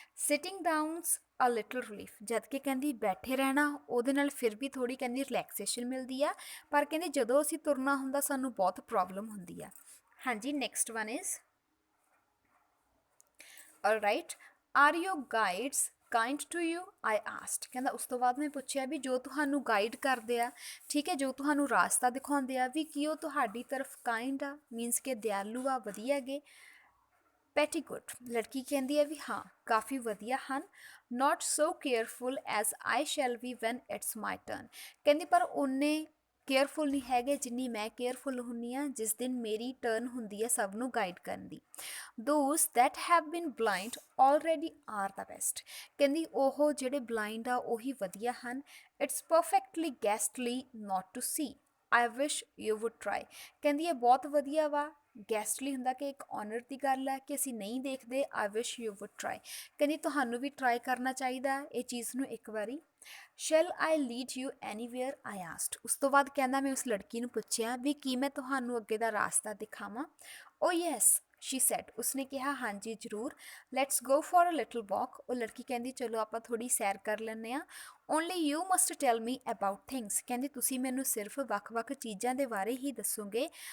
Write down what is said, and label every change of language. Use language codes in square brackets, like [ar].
[en] Sitting down's a little relief. [pa] ਜਦ ਕਿ ਕਹਿੰਦੀ ਬੈਠੇ ਰਹਿਣਾ ਉਹਦੇ ਨਾਲ ਫਿਰ ਵੀ ਥੋੜੀ ਕਹਿੰਦੀ ਰਿਲੈਕਸੇਸ਼ਨ ਮਿਲਦੀ ਆ, ਪਰ ਕਹਿੰਦੀ ਜਦੋਂ ਅਸੀਂ ਤੁਰਨਾ ਹੁੰਦਾ ਸਾਨੂੰ ਬਹੁਤ ਪ੍ਰੋਬਲਮ ਹੁੰਦੀ ਆ। [en] ਹਾਂਜੀ, next one is alright, are your guides kind to you? I asked. [pa] ਕਹਿੰਦਾ ਉਸ ਤੋਂ ਬਾਅਦ ਮੈਂ ਪੁੱਛਿਆ ਵੀ ਜੋ ਤੁਹਾਨੂੰ ਗਾਈਡ ਕਰਦੇ ਆ, ਠੀਕ ਹੈ, ਜੋ ਤੁਹਾਨੂੰ ਰਾਸਤਾ ਦਿਖਾਉਂਦੇ ਆ, ਵੀ ਕੀ ਉਹ ਤੁਹਾਡੀ ਤਰਫ ਕਾਈਂਡ ਆ, ਮੀਨਸ ਕਿ ਦਿਆਲੂ ਆ, ਵਧੀਆ ਹੈਗੇ। [en] Pretty good. [pa] ਲੜਕੀ ਕਹਿੰਦੀ ਹੈ ਵੀ ਹਾਂ ਕਾਫੀ ਵਧੀਆ ਹਨ। [en] Not so careful as I shall be when it's my turn. [pa] ਕਹਿੰਦੀ ਪਰ ਉਹਨੇ ਕੇਅਰਫੁਲ ਨਹੀਂ ਹੈਗੇ ਜਿੰਨੀ ਮੈਂ ਕੇਅਰਫੁਲ ਹੁੰਦੀ ਹਾਂ ਜਿਸ ਦਿਨ ਮੇਰੀ ਟਰਨ ਹੁੰਦੀ ਹੈ ਸਭ ਨੂੰ ਗਾਈਡ ਕਰਨ ਦੀ। [en] Those that have been blind already are the best. [pa] ਕਹਿੰਦੀ ਉਹ ਜਿਹੜੇ ਬਲਾਈਂਡ ਆ ਉਹੀ ਵਧੀਆ ਹਨ। [en] It's perfectly ghastly not to see. I wish you would try. [pa] ਕਹਿੰਦੀ ਇਹ ਬਹੁਤ ਵਧੀਆ ਵਾ। ਗੈਸਟਲੀ ਹੁੰਦਾ ਕਿ ਇੱਕ ਆਨਰ ਦੀ ਗੱਲ ਹੈ ਕਿ ਅਸੀਂ ਨਹੀਂ ਦੇਖਦੇ। [en] I wish you would try. [pa] ਕਹਿੰਦੀ ਤੁਹਾਨੂੰ ਵੀ ਟਰਾਈ ਕਰਨਾ ਚਾਹੀਦਾ ਇਹ ਚੀਜ਼ ਨੂੰ ਇੱਕ ਵਾਰੀ। [en] Shall I lead you anywhere? I asked. [pa] ਉਸ ਤੋਂ ਬਾਅਦ ਕਹਿੰਦਾ ਮੈਂ ਉਸ ਲੜਕੀ ਨੂੰ ਪੁੱਛਿਆ ਵੀ ਕੀ ਮੈਂ ਤੁਹਾਨੂੰ ਅੱਗੇ ਦਾ ਰਾਸਤਾ ਦਿਖਾਵਾਂ। [en] Oh yes, she said, [pa] ਉਸਨੇ ਕਿਹਾ ਹਾਂਜੀ ਜ਼ਰੂਰ। [en] let's go for a little walk, [pa] ਉਹ ਲੜਕੀ ਕਹਿੰਦੀ ਚਲੋ ਆਪਾਂ ਥੋੜੀ ਸੈਰ ਕਰ ਲੈਂਦੇ ਆ। [en] only you must tell me about things, [pa] ਕਹਿੰਦੀ ਤੁਸੀਂ ਮੈਨੂੰ ਸਿਰਫ ਵੱਖ-ਵੱਖ ਚੀਜ਼ਾਂ ਦੇ ਬਾਰੇ ਹੀ ਦੱਸੋਗੇ।